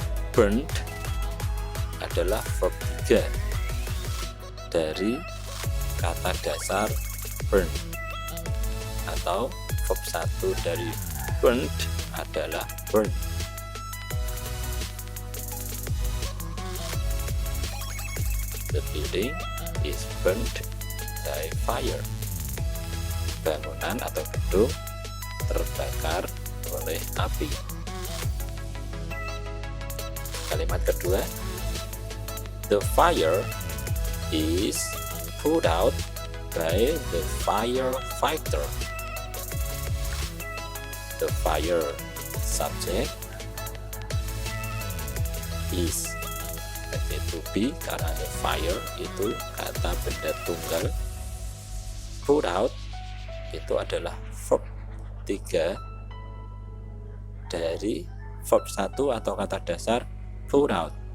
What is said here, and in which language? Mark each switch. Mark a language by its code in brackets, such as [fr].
[id] Burned adalah verb 3 dari kata dasar burn, atau verb 1 dari burned adalah burn. [en] The building is burned by fire. [id] Bangunan atau gedung terbakar oleh api. Kalimat kedua, [en] the fire is put out by the firefighter. The fire subject is [id] sebagai [en] to be [id] karena [en] the fire [id] itu kata benda tunggal. Put out itu adalah verb 3 dari verb 1 atau kata dasar put out.